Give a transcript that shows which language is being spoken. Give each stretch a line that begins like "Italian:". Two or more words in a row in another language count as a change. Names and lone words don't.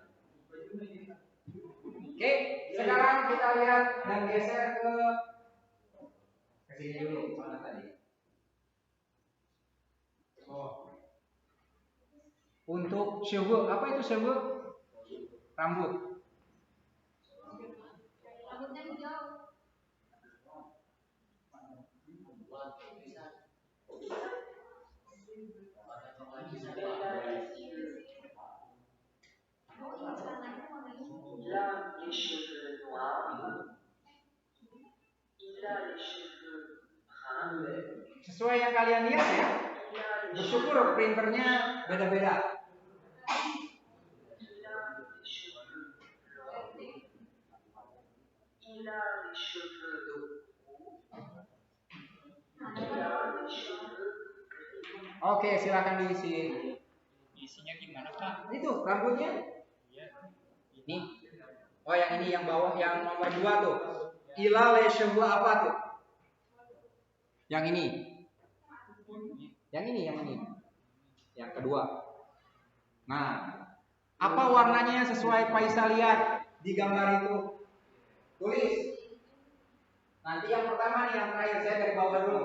Indonesian: Oke, sekarang kita lihat dan geser ke sini dulu, mana tadi? Oh. Untuk syukur, apa itu syukur? Rambut. Rambutnya hijau.
French: Il a les cheveux noirs. Il a les cheveux bruns.
Indonesian: Sesuai yang kalian lihat ya. Bersyukur printernya beda-beda.
French: Il a les cheveux blonds. Il a les cheveux roux. Il a les cheveux gris.
Indonesian: Oke, silakan diisi. Isinya gimana, Pak? Itu rambutnya. Ini. Oh, yang ini yang bawah, yang nomor 2 tuh.
French: Ila le cheveux
Indonesian: apa tuh? Yang ini. Yang ini. Yang kedua. Nah, apa warnanya sesuai Faisal lihat di gambar itu? Tulis. Nanti yang pertama nih, yang terakhir saya dari bawah dulu.